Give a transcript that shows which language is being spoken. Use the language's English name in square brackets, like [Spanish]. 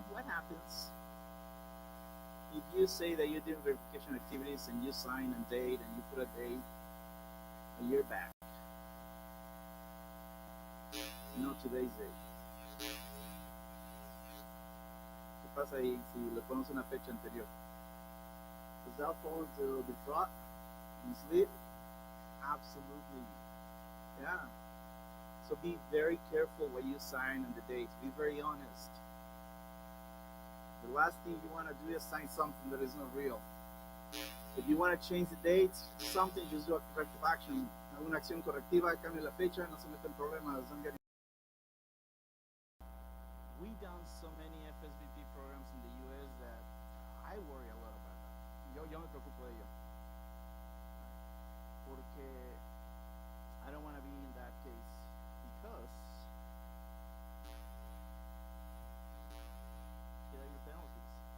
[English] What happens if you say that you're doing verification activities and you sign a date and you put a date a year back? Today's date. [Spanish] ¿Qué pasa ahí si le ponemos una fecha anterior? [English] Does that fall into defraud? Mislead? Absolutely. Yeah. So be very careful what you sign on the dates. Be very honest. The last thing you want to do is sign something that is not real. If you want to change the dates, something, just do a corrective action. [Spanish] Alguna acción correctiva, cambie la fecha, no se meten problemas. [English] We done so many FSVP programs in the US that I worry a lot about that. [Spanish] Yo me preocupo de ello. Porque [English] I don't want to be in that case because there are your penalties.